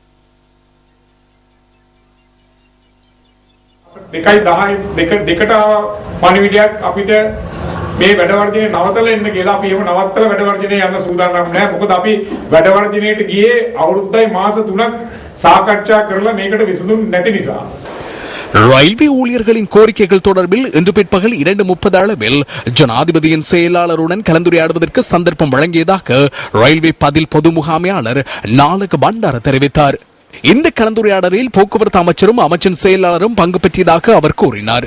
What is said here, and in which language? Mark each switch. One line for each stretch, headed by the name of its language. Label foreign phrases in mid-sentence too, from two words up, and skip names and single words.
Sinhala: 2:10ට පණිවිඩයක් අපිට මේ වැඩවර්ජනේ නවතලා එන්න කියලා අපි එහෙම නවත්තලා වැඩවර්ජනේ යන්න සූදානම් නැහැ. මොකද අපි වැඩවර්ජනේට ගියේ අවුරුද්දයි මාස 3ක් සාකච්ඡා කරලා මේකට විසඳුම් නැති නිසා.
Tamil: ரயில்வே ஊழியர்களின் கோரிக்கைகள் தொடர்பில் இன்று பிற்பகல் 2:30 அளவில் ஜனாதிபதியின் செயலாளருடன் கலந்துரையாடுவதற்கு சந்தர்ப்பம் வழங்கியதாக ரயில்வே பதில் பொது முகாமையாளர் நாலக பண்டார தெரிவித்தார். இந்த கலந்துரையாடலில் போக்குவரத்து அமைச்சரும் அமைச்சின் செயலாளரும் பங்கு பெற்றதாக அவர் கூறினார்.